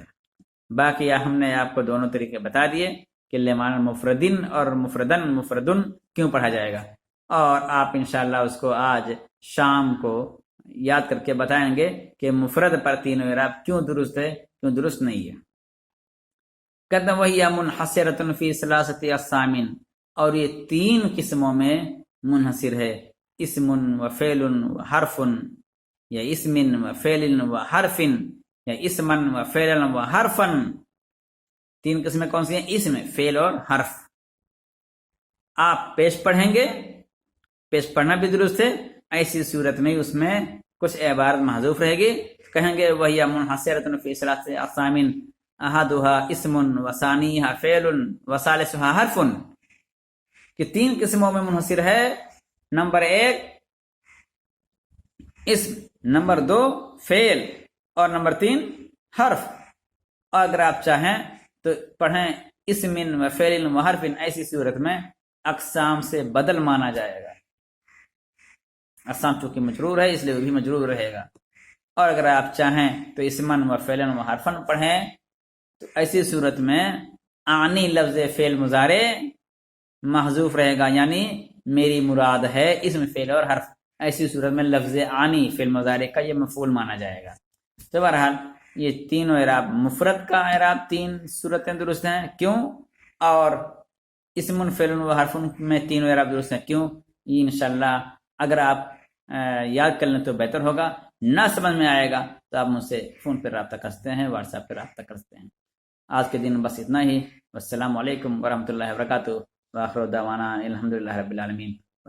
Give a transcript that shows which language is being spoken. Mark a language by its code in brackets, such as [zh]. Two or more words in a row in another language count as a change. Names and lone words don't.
[ur] باقی ہم نے آپ کو دونوں طریقے بتا دیے کہ [ar] لمعنی مفردن [ur] اور [ar] مفردن مفردن [ur] کیوں پڑھا جائے گا، اور آپ انشاءاللہ اس کو آج شام کو یاد کر کے بتائیں گے کہ مفرد پر تینوں اعراب کیوں درست ہے، کیوں درست نہیں ہے. کہتے ہیں [ar] وہی منحصرۃ فی ثلاثۃ اقسام، [ur] اور یہ 3 قسموں میں منحصر ہے. [ar] اسم و فعل و حرف، یا اسم و فعل و حرف، یا اسمن و فعلا و حرفن. [ur] 3 قسمیں کون سی ہیں؟ اسم، فعل اور حرف. آپ پیش پڑھیں گے، پیش پڑھنا بھی درست ہے. ایسی صورت میں اس میں کچھ عبارت محذوف رہے گی. کہیں گے [ar] وہی منحصرۃ فی ثلاثۃ اقسام احدها اسم وثانیها فعل وثالثها حرف، [ur] کہ 3 قسموں میں منحصر ہے. نمبر 1 اسم، نمبر 2 فعل، اور نمبر 3 حرف. اور اگر آپ چاہیں تو پڑھیں [ar] اسم و فعل و حرف. [ur] ایسی صورت میں اقسام سے بدل مانا جائے گا. اقسام چونکہ مجرور ہے اس لیے وہ بھی مجرور رہے گا. اور اگر آپ چاہیں تو [ar] اسمن و فعلن و حرفن [ur] پڑھیں تو ایسی صورت میں آنی لفظ فعل مضارع محذوف رہے گا، یعنی میری مراد ہے اسم، فعل اور حرف. ایسی صورت میں لفظ آنی فعل مضارع کا یہ مفعول مانا جائے گا. تو بہرحال یہ تینوں اعراب، مفرد کا اعراب 3 صورتیں درست ہیں کیوں، اور اسم، فعل و حرف میں تینوں اعراب درست ہیں کیوں. یہ انشاءاللہ اگر آپ یاد کر لیں تو بہتر ہوگا. نہ سمجھ میں آئے گا تو آپ مجھ سے فون پہ رابطہ کر سکتے ہیں، واٹس ایپ پہ رابطہ کر سکتے ہیں. آج کے دن بس اتنا ہی. [ar] والسلام علیکم ورحمۃ اللہ وبرکاتہ. وآخر دعوانا الحمدللہ رب العالمین.